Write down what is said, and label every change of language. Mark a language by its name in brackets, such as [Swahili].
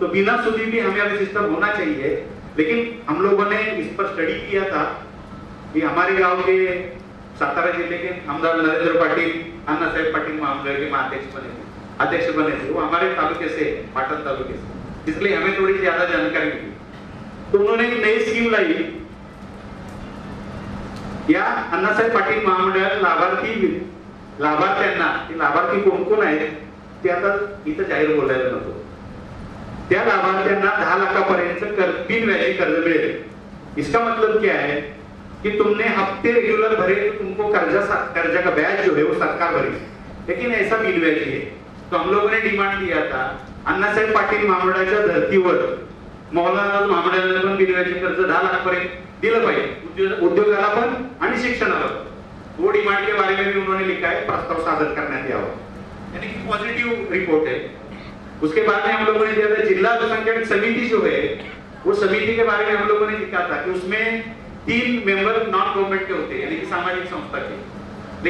[Hindi] तो बिना सूदी भी हमें अभी सिस्टम होना चाहिए। लेकिन हम लोगों ने इस पर स्टडी किया था कि हमारे गांव के सातारा जिले के आमदार नरेंद्र पाटिल, अन्ना साहेब पाटिल महामंडल के अध्यक्ष बने थे। वो हमारे तालुके से, पाटन तालुके से, इसलिए हमें थोड़ी ज्यादा जानकारी मिली। तो उन्होंने एक नई स्कीम लाई, [Marathi] या अण्णासाहेब पाटील महामंडळ लाभार्थी कोण कोण आहेत ते आता इथं जाहीर बोलायला नको। त्या लाभार्थ्यांना 10 लाखापर्यंत बिनव्याजी कर्ज मिळेल। [Hindi] इसका मतलब क्या है कि तुमने हफ्ते रेगुलर भरे तो तुमको कर्जा का ब्याज जो है वो सरकार भरेगी, लेकिन ऐसा बिनव्याजी है। तो हम लोगों ने डिमांड दिया था, [Marathi] अण्णासाहेब पाटील महामंडळाच्या धर्तीवर मौलाना महामंडळाला पण बिनव्याजी कर्ज 10 लाखापर्यंत दिलं पाहिजे, उद्योगाला पण आणि शिक्षणाला पण। [Hindi] वो डिमांड के बारे में भी उन्होंने लिखा है, [Marathi] प्रस्ताव सादर करण्यात यावा, [Hindi] यानी कि पॉजिटिव रिपोर्ट है। उसके बाद में हम लोगों ने दिया था जिला अल्पसंख्यक समिति जो है, वो समिति के बारे में हम लोगों ने लिखा था कि उसमें 3 मेंबर नॉन गवर्नमेंट के होते हैं, यानी कि सामाजिक संस्था के।